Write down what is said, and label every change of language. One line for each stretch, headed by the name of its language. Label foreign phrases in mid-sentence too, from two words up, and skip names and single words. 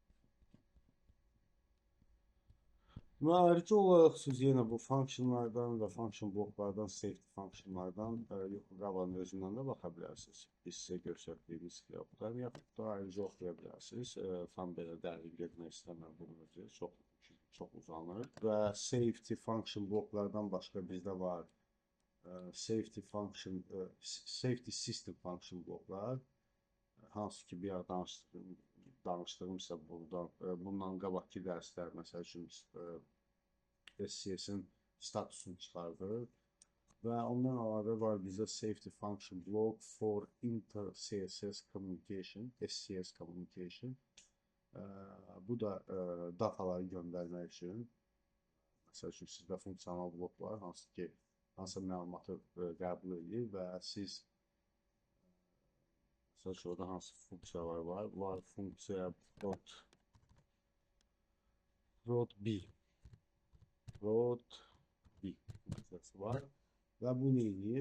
Azerbaijani: Ayrıca olaraq siz yenə bu functionlardan və function bloklardan,
English: safety functionlardan
Azerbaijani: qabanın özündən də baxa bilərsiniz. Biz sizə göstərdiyimiz bloklar, yaxud da ayrıca oxuya bilərsiniz. Tam belə dərin getmək istəmirəm bunun özü, çox uzanır. Və
English: safety function
Azerbaijani: bloklardan başqa bizdə var
English: safety system function
Azerbaijani: bloklar. Hansı ki, bir ara danışdığımsa bundan qabaqki dərslər, məsəl üçün SCS-in statusunu çıxardır. Və ondan əlavə var bizdə
English: safety function block for inter-CSS communication, SCS communication.
Azerbaijani: Bu da dataları göndərmək üçün. Məsəl üçün, sizdə funksional blok var, hansı ki, hansısa məlumatı qəbul edir və siz məsəl üçün, orada hansı funksiyalar var? Var funksiya prod B funksiyası var və bu nə edir?